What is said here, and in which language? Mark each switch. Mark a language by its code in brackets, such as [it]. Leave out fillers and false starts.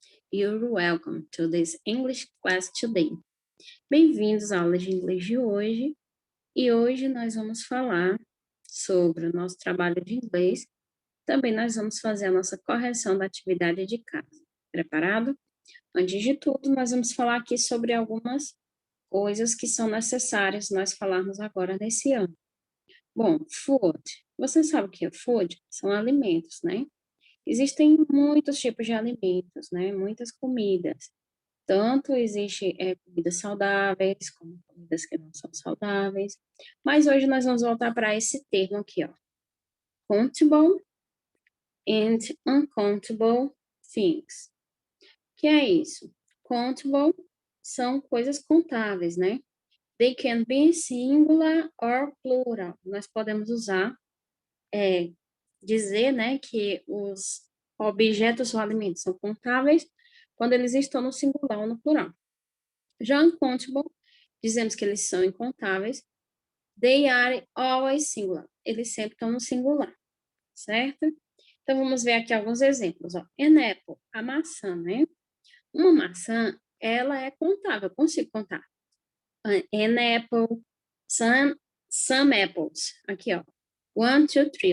[en] You're welcome to this English class today. [pt] Bem-vindos à aula de inglês de hoje. E hoje nós vamos falar sobre o nosso trabalho de inglês. Também nós vamos fazer a nossa correção da atividade de casa. Preparado? Antes de tudo, nós vamos falar aqui sobre algumas coisas que são necessárias nós falarmos agora nesse ano. Bom, food. Você sabe o que é food? São alimentos, né? Existem muitos tipos de alimentos, né? Muitas comidas. Tanto existe comidas saudáveis, como comidas que não são saudáveis. Mas hoje nós vamos voltar para esse termo aqui, ó. [en] Countable and uncountable things. [pt] O que é isso? Countable são coisas contáveis, né? [en] They can be singular or plural. [pt] Nós podemos usar dizer, né, que os objetos ou alimentos são contáveis quando eles estão no singular ou no plural. Já uncountable, dizemos que eles são incontáveis. [en] They are always singular. [pt] Eles sempre estão no singular, certo? Então, vamos ver aqui alguns exemplos. Ó. [en] An apple, [pt] a maçã, né? Uma maçã, ela é contável, eu consigo contar. [en] An apple, some apples. [pt] Aqui, ó. [en] 1, 2, 3.